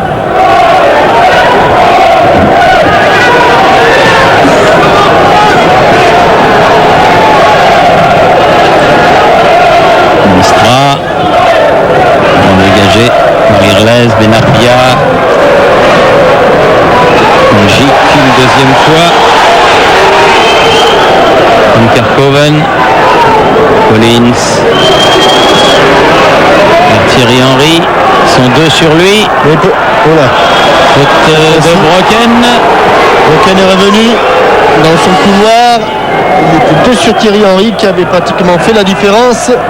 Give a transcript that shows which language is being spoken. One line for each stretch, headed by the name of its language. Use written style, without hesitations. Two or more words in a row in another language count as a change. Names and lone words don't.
French: Huistra. Dégagé par Irles, Benarbia. On gicle une deuxième fois. Van Kerkhoven. Collins. Et Thierry Henry. Ils sont deux sur lui. Faute de Brocken. Brocken est revenu dans son couloir. Il était deux sur Thierry Henry qui avait pratiquement fait la différence.